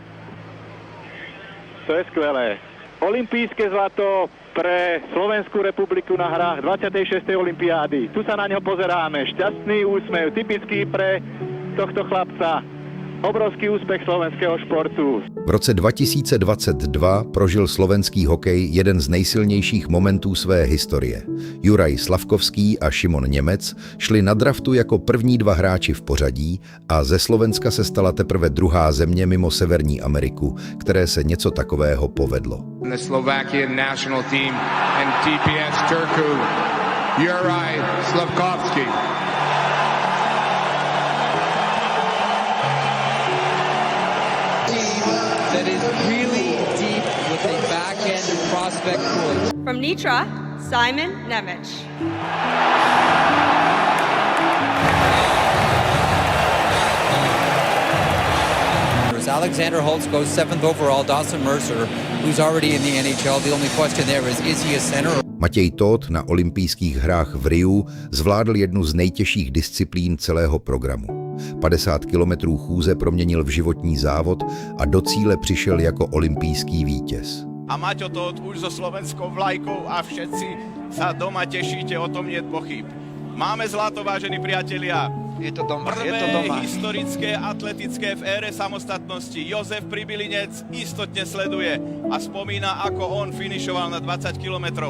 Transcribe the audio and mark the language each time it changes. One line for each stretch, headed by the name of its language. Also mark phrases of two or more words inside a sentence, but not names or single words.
Slovak: To je skvelé. Olympijské zlato pre Slovenskú republiku na hrách 26. olympiády. Tu sa na ňo pozeráme. Šťastný úsmev, typický pre tohto chlapca. Obrovský úspech slovenského športu.
Czech: V roce 2022 prožil slovenský hokej jeden z nejsilnějších momentů své historie. Juraj Slavkovský a Šimon Němec šli na draftu jako první dva hráči v pořadí a ze Slovenska se stala teprve druhá země mimo Severní Ameriku, které se něco takového povedlo.
English: The Slovakian national team and TPS Turku, Juraj Slavkovský. That is really deep with a backhand prospect pool. From Nitra, Simon Nemec. Alexander Holtz goes 7th overall. Dawson Mercer, who's already in the NHL. The only question there is he a center?
Czech: Matěj Tóth na olympijských hrách v Riu zvládl jednu z nejtěžších disciplín celého programu. 50 kilometrů chůze proměnil v životní závod a do cíle přišel jako olympijský vítěz.
Slovak: A Maťo Tóth už so slovenskou vlajkou a všetci sa doma tešíte, o tom nie je pochyb. Máme zlato, vážení priatelia. Je to doma, Prvé historické atletické v ére samostatnosti. Jozef Pribilinec istotne sleduje a spomína, ako on finišoval na 20 kilometrov.